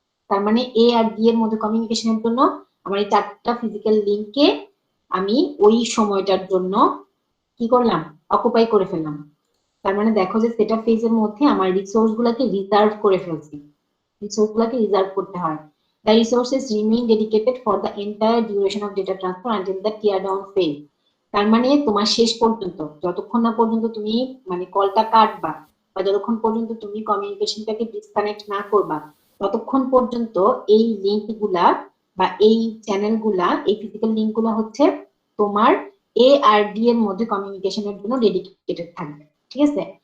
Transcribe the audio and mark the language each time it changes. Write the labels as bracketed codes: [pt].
[bn] তার মানে এ আর ডি এর মধ্যে কমিউনিকেশনের জন্য আমার এই 4টা ফিজিক্যাল লিংককে আমি ওই সময়টার জন্য কি করলাম, অকুপাই করে ফেললাম। তার মানে দেখো যে সেটআপ ফেজের মধ্যে আমার রিসোর্স গুলাকে রিজার্ভ করে ফেলছি, রিসোর্স গুলাকে রিজার্ভ করতে হয়। [en] The resources remain dedicated for the entire duration of data transfer until the tear down phase। [bn] তার মানে তোমার শেষ পর্যন্ত, যতক্ষণ না পর্যন্ত তুমি মানে কলটা কাটবা বা যতক্ষণ পর্যন্ত তুমি কমিউনিকেশনটাকে ডিসকানেক্ট না করবা, ততক্ষণ পর্যন্ত এই লিংক গুলা বা এই চ্যানেল গুলা, এই ফিজিক্যাল লিংক গুলা হচ্ছে তোমার এ আর ডি এর মধ্যে কমিউনিকেশনের জন্য ডেডিকেটেড থাকবে, ঠিক আছে।